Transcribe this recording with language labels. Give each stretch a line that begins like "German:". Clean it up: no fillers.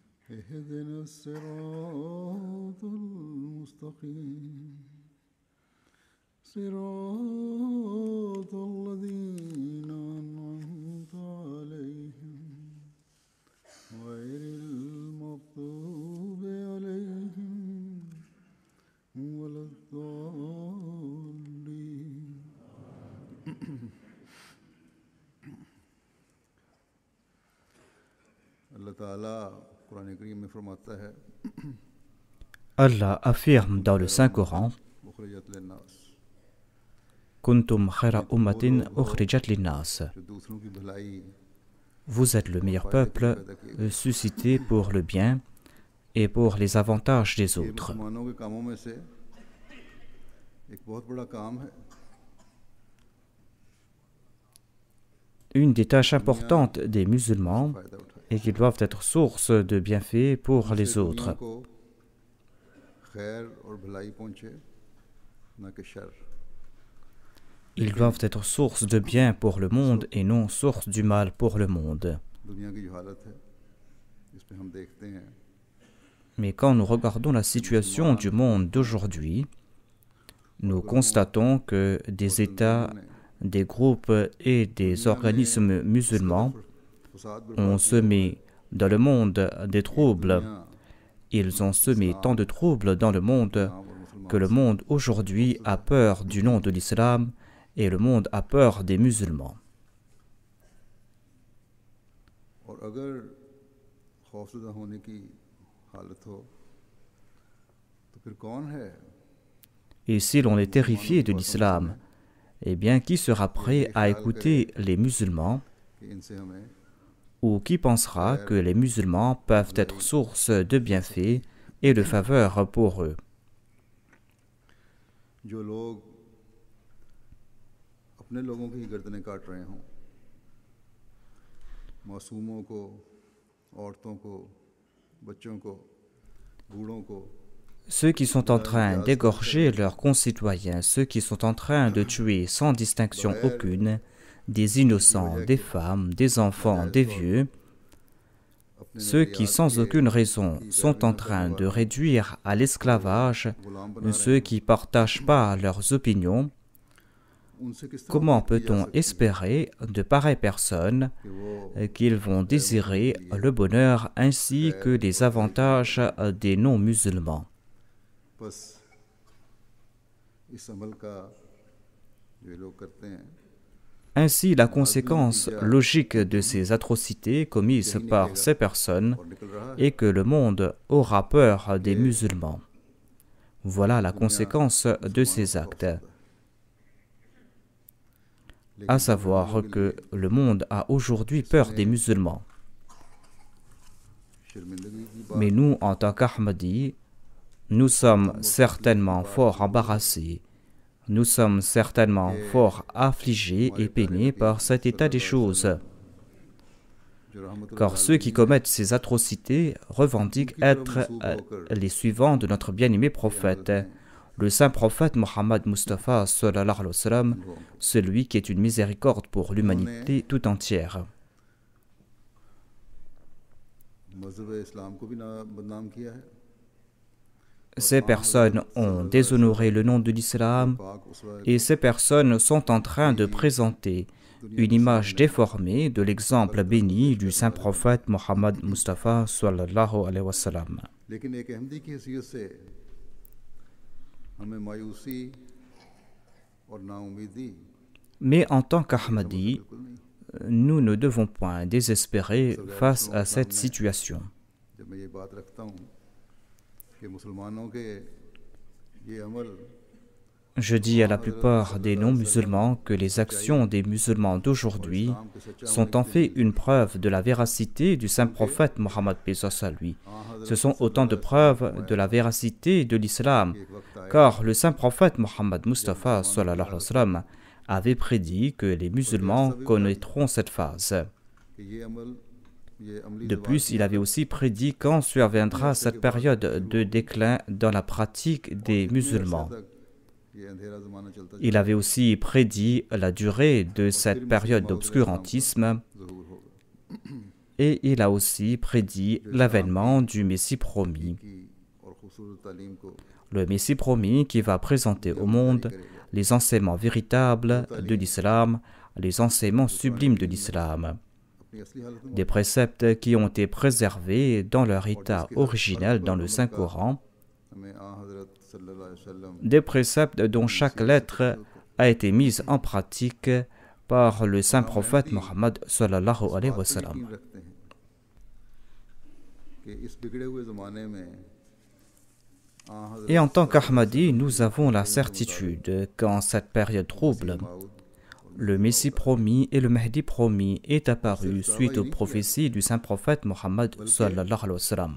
Arabic: اهدنا الصراط المستقيم صراط الذين أنعمت عليهم غير المغضوب عليهم ولا الضالين
Hindi: Allah Ta'ala Qur'an Karim में फरमाता है
French: Allah affirme dans le Saint-Coran
Arabic: मुखरिजत लिन्नास Kuntum khayra ummatin ukhrijat linnas.
Hindi: जो दूसरों की भलाई
French: Vous êtes le meilleur peuple suscité pour le bien et pour les avantages des
Hindi: ये
French: autres.
Hindi: मुसलमानों के कामों में से एक बहुत बड़ा काम है
French: Une des tâches importantes des musulmans
Hindi: फायदा उठाए
French: est qu'ils doivent être source de bienfaits pour les
Hindi: इससे दुनिया
French: autres.
Hindi: को खैर और भलाई पहुंचे न कि sir
French: Ils doivent être source de bien pour le monde et non source du mal pour le monde.
Hindi: दुनिया की जो हालत है इस पे हम देखते हैं
French: Mais quand nous regardons la situation du monde d'aujourd'hui, nous constatons que des États, des groupes et des organismes musulmans ont semé dans le monde des troubles. Ils ont semé tant de troubles dans le monde que le monde aujourd'hui a peur du nom de l'islam et le monde a peur des musulmans.
Hindi: और अगर खौफज़दा होने की हालत हो तो फिर कौन है
French: Et si l'on est terrifié de l'islam, eh bien qui sera prêt à écouter les musulmans
Hindi: कि इनसे हमें
French: ou qui pensera que les musulmans peuvent être source de bienfaits et de faveurs pour eux?
Hindi: जो लोग अपने लोगों की गर्दनें काट रहे हों मासूमों को औरतों को बच्चों को बूढ़ों को
French: Ceux qui sont en train d'égorger leurs concitoyens, ceux qui sont en train de tuer sans distinction aucune des innocents, des femmes, des enfants, des vieux, ceux qui sans aucune raison sont en train de réduire à l'esclavage ceux qui ne partagent pas leurs opinions,
Hindi: उनसे किस तरह
French: comment peut-on espérer de pareilles personnes
Hindi: कि वो
French: qu'ils vont désirer le bonheur ainsi que les avantages des non-musulmans?
Hindi: बस इस अमल का जो ये लोग करते हैं
French: Ainsi, la conséquence logique de ces atrocités commises par ces personnes
Hindi: और निकल रहा है
French: est que le monde aura peur des musulmans. Voilà la conséquence de ces actes, à savoir que le monde a aujourd'hui peur des musulmans.
Hindi: शर्मिंदगी की बात
French: Mais nous, en tant qu'Ahmadis, nous sommes certainement fort embarrassés. Nous sommes certainement fort affligés et peinés par cet état des choses,
Hindi: जो रहमतुल्लाह
French: car ceux qui commettent ces atrocités revendiquent être les suivants de notre bien-aimé prophète, le saint prophète Mohammed Mustafa
Arabic: sallallahu alayhi wa sallam,
French: celui qui est une miséricorde pour l'humanité tout entière.
Hindi: मज़हब इस्लाम को भी ना बदनाम किया है
French: Ces personnes ont déshonoré le nom de l'islam et ces personnes sont en train de présenter une image déformée de l'exemple béni du saint prophète Mohammed Mustafa
Arabic: sallallahu alayhi wa sallam.
Hindi: लेकिन एक अहमदी की हैसियत से हमें मायूसी और नाउमीदी
French: Mais en tant qu'Ahmadi, nous ne devons point désespérer face à cette situation.
Hindi: जब मैं ये बात रखता हूँ कि मुसलमानों के ये अमल
French: Je dis à la plupart des non-musulmans que les actions des musulmans d'aujourd'hui sont en fait une preuve de la véracité du saint prophète Mohammed paix à lui. Ce sont autant de preuves de la véracité de l'islam, car le saint prophète Mohammed Mustafa
Arabic: sallallahu alayhi wa sallam
French: avait prédit que les musulmans connaîtront cette phase.
Hindi: कि ये अमल ये अमली
French: De plus, il avait aussi prédit quand surviendra cette période de déclin dans la pratique des musulmans.
Hindi: तक ये अंधेरा ज़माना चलता
French: Il avait aussi prédit la durée de cette période d'obscurantisme
Hindi: ज़हूर होगा
French: et il a aussi prédit l'avènement du Messie promis.
Hindi: की और खूबसूरत तालीम को
French: Le Messie promis qui va présenter au monde les enseignements véritables de l'islam, les enseignements sublimes de l'islam,
Hindi: अपनी असली हालत में
French: des préceptes qui ont été préservés dans leur état originel dans le Saint-Coran,
Hindi: हमें हज़रत सल्लल्लाहु अलैहि वसल्लम
French: des préceptes dont chaque lettre a été mise en pratique par le saint prophète Mohammed
Arabic: sallallahu alayhi wa sallam.
Hindi: यकीन रखते हैं कि इस बिगड़े हुए ज़माने में
French: Et en tant qu'Ahmadi, nous avons la certitude qu'en cette période trouble, le Messie promis et le Mahdi promis est apparu suite aux prophéties du saint prophète Mohammed
Arabic: sallallahu alayhi wa sallam.